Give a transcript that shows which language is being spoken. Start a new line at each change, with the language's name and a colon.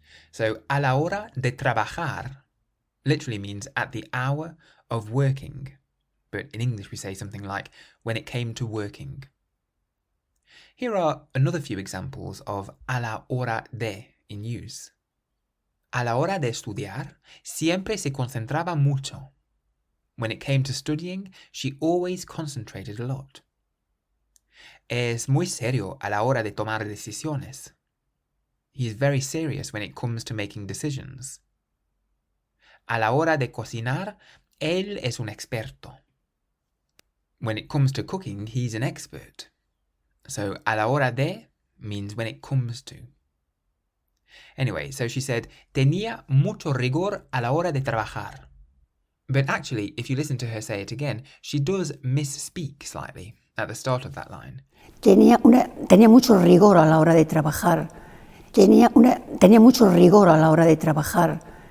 English: So
Spanish: a la hora de trabajar
English: literally means at the hour of working, but in English we say something like when it came to working. Here are another few examples of
Spanish: a la hora de
English: in use.
Spanish: A la hora de estudiar, siempre se concentraba mucho.
English: When it came to studying, she always concentrated a lot.
Spanish: Es muy serio a la hora de tomar decisiones.
English: He is very serious when it comes to making decisions.
Spanish: A la hora de cocinar, él es un experto.
English: When it comes to cooking, he's an expert. So,
Spanish: a la hora de
English: means when it comes to. Anyway, so she said,
Spanish: tenía mucho rigor a la hora de trabajar.
English: But actually, if you listen to her say it again, she does misspeak slightly at the start of that line.
Spanish: Tenía mucho rigor a la hora de trabajar. Tenía mucho rigor a la hora de trabajar.